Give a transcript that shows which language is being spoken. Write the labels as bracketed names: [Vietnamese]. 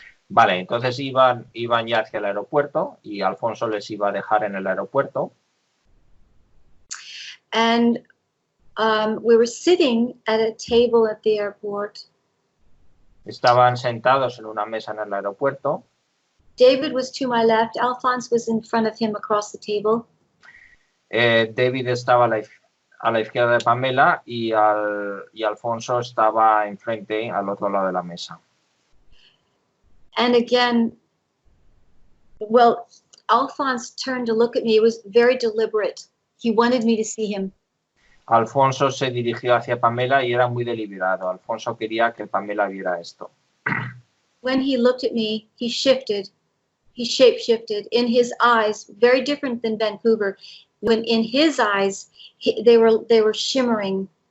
[Spanish] Vale, entonces iban ya hacia el aeropuerto y Alfonso les iba a dejar en el aeropuerto. [English] And we were sitting at a table at the airport. [Spanish] Estaban sentados en una mesa en el aeropuerto. [English] David was to my left. Alphonse was in front of him across the table. [Spanish] David estaba a la izquierda de Pamela y Alfonso estaba enfrente, al otro lado de la mesa. [English] And again, well, Alphonse turned to look at me. It was very deliberate. He wanted me to see him. [Spanish] Alfonso se dirigió hacia Pamela y era muy deliberado. Alfonso quería que Pamela viera esto. [English] When he looked at me, he shifted. He shape-shifted. In his eyes, very different than Vancouver. When in his eyes, they were shimmering.